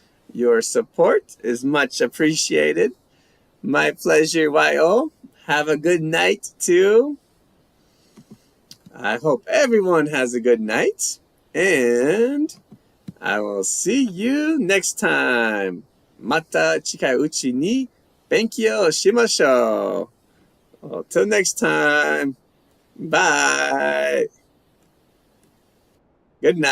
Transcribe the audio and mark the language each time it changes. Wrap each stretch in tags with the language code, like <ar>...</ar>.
<en>Your support is much appreciated. My pleasure, YO. Have a good night, too. I hope everyone has a good night. And I will see you next time.</en> <ja>また近いうちに勉強しましょう。</ja> <en>Till next time. Bye. Good night.</en>